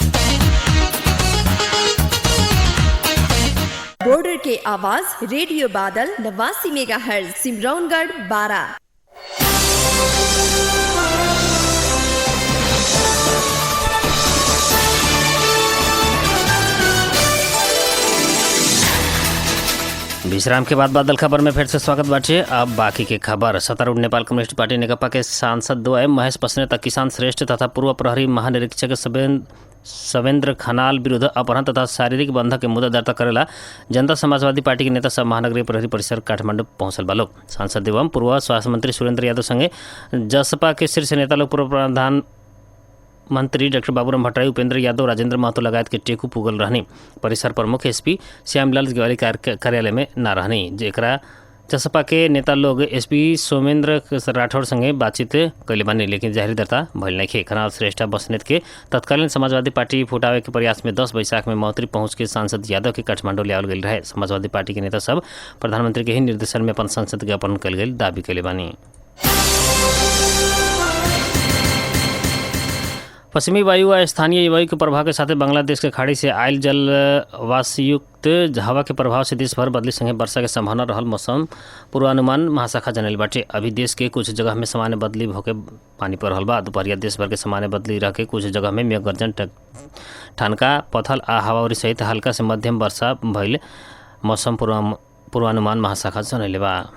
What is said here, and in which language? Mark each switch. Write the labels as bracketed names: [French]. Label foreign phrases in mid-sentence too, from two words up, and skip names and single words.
[Bhojpuri] बॉर्डर के आवाज रेडियो बादल 89 मेगाहर्ट्ज सिमरौनगढ़ 12। विश्राम के बाद बादल खबर में फिर से स्वागत बाटे। अब बाकी के खबर। सत्तारूढ़ नेपाल कम्युनिस्ट पार्टी नेकपा के सांसद द्वय महेश पसने तथा किसान श्रेष्ठ तथा पूर्व प्रहरी महानिरीक्षक सवेंद्र खनाल विरुद्ध अपहरण तथा शारीरिक बंधक के मुद्दा दर्ता करेला जनता समाजवादी पार्टी के नेता सब महानगरीय प्रहरी परिसर काठमांडू पहुंचल बा लोग। सांसद एवं पूर्व स्वास्थ्य मंत्री सुरेंद्र यादव संगे जसपा के शीर्ष नेता लोग पूर्व प्रधान मंत्री डॉक्टर बाबूराम भट्टराई, उपेंद्र यादव, राजेंद्र महतो लगायत के टेकू पुगल रहनी। परिसर प्रमुख एसपी श्यामलाल गेवाली कार्यालय में न रहनी, जेकरा जसपा के नेता लोग एसपी सोमेंद्र राठौड़ संगे बातचीत कैले बानी, लेकिन जाहिर दर्ता भइल नहीं। खनाल श्रेष्ठ बसनेत के तत्कालीन समाजवादी पार्टी फुटावे के प्रयास में 10 बैसाख में मौतरी पहुंच के सांसद यादव के काठमांडू ले आवल गई रहे। समाजवादी पार्टी के नेता सब प्रधानमंत्री के ही निर्देशन में अपन संसद के अपहरण कल गई दावी कैले बानी। पश्चिमी वायु व स्थानीय वायु के प्रभाव के साथ बांग्लादेश के खाड़ी से आयल जलवाष्पयुक्त हवा के प्रभाव से देश भर बदली संगे वर्षा के संभावना रहल मौसम पूर्वानुमान महाशाखा जनल बाटे। अभी देश के कुछ जगह में सामान्य बदली होके पानी पर रहल बा। दोपहरिया देश भर के सामान्य बदली रह के कुछ जगह में मेघ गर्जन, ठनका, पथल आ हवावरी सहित हल्का से मध्यम वर्षा भइल मौसम पूर्वानुमान महाशाखा जनले बा।